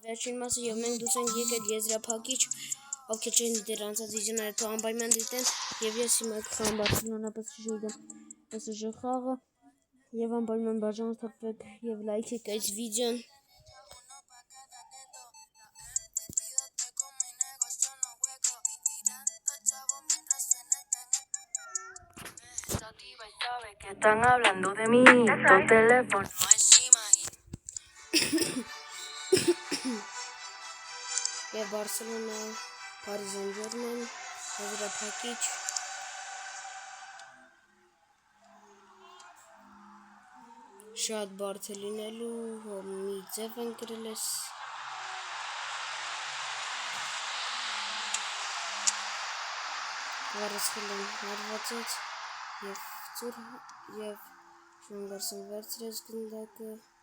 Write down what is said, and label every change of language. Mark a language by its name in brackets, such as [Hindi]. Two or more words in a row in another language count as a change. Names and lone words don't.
[Armenian] վերջին մասը եւ մենք դուս ենք եկել եզրափակիչ, ովքեր չեն դեռ անցած իջները թող անպայման դիտեն եւ ես հիմա կխաղամ Բարսելոնա PSG խաղը եւ անպայման բաժանորդվեք եւ լայքեք այս վիդեոն։ [Spanish] Están hablando de mí, tu teléfono. [English] Yeah, Barcelona, Paris Saint-Germain, [Armenian] եզրափակիչ շատ բարդ է լինելու, մի ձև են գրել ես վարսխելն հարվածեց և ծուր և շունգարսն վերցրեց գնդակը